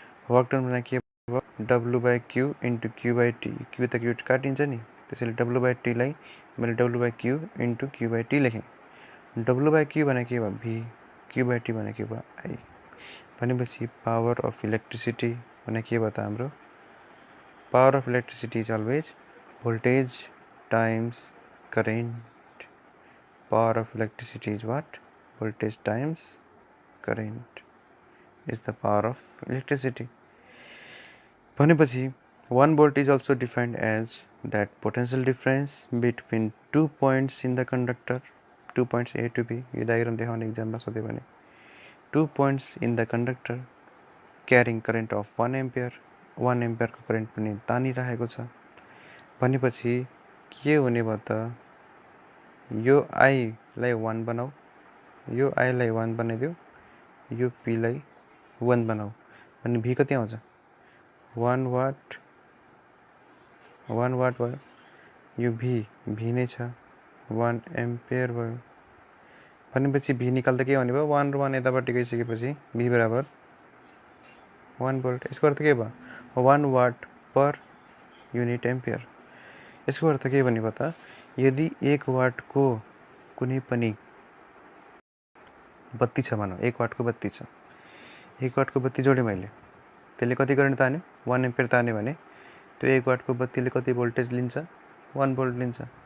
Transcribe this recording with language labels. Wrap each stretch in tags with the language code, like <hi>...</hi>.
<ne>Work done भने के भयो, W/Q इन्टु Q/T, Q त Q काटिन्छ नि, त्यसैले W/T लाई मैले W/Q इन्टु Q/T लेखेँ। W/Q भने के भयो, V, Q/T भने के भयो, I। भनेपछि</ne> <en>Power of electricity भने के भयो त हाम्रो, power of electricity is always voltage times current. Power of electricity is what? Voltage times current is the power of electricity.</en> <ne>भनेपछि</ne> <en>1 volt is also defined as that potential difference between 2 points in the conductor, 2 points A to B.</en> <ne>यो diagram देखाउने एक्जाममा सोध्यो भने</ne> <en>2 points in the conductor carrying current of 1 ampere,</en> <ne>1 ampere को current पनि तानिरहेको छ। भनेपछि के हुने भयो त, यो आईलाई 1 बनाऊ, यो आईलाई 1 बनाइदियो, यो पीलाई 1 बनाऊ, अनि भी कति आउँछ, 1 वाट, 1 वाट भयो। यो भी नै छ, 1 एम्पियर भयो। भनेपछि भी निकाल्दा के हुने भयो, 1 र 1 यतापट्टि गइसकेपछि भी बराबर 1 भोल्ट। यसको अर्थ के भयो, 1 वाट पर युनिट एम्पियर। यसको अर्थ के भन्ने भयो त, यदि 1 वाटको कुनै पनि बत्ती छ भनौँ, 1 वाटको बत्ती छ, 1 वाटको बत्ती जोडेँ मैले, त्यसले कति करेन्ट तान्यो, 1 एम्पियर तान्यो भने त्यो 1 वाटको बत्तीले कति भोल्टेज लिन्छ, 1 भोल्ट लिन्छ।</ne>